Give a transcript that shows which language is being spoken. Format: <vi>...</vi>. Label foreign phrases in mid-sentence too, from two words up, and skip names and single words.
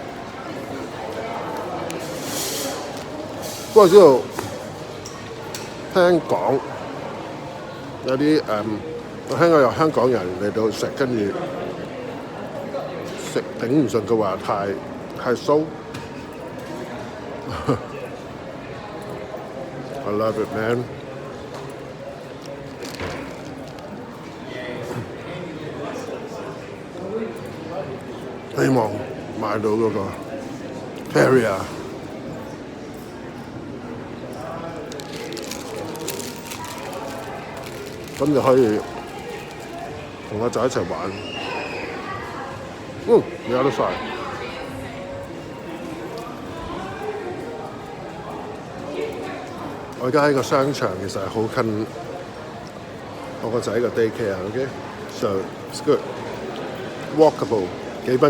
<yue>不過知道聽講有啲我聽過有香港人嚟到食，跟住食頂唔順嘅話太酥。</yue> <en>I love it, man。</en> <yue>希望買到嗰個 Terrier。咁就可以同阿仔一齊玩。有得晒。我而家喺個商場，其實係好我個仔個 daycare，</yue> <en>OK，so it's good，walkable，</en> <yue>幾分</yue>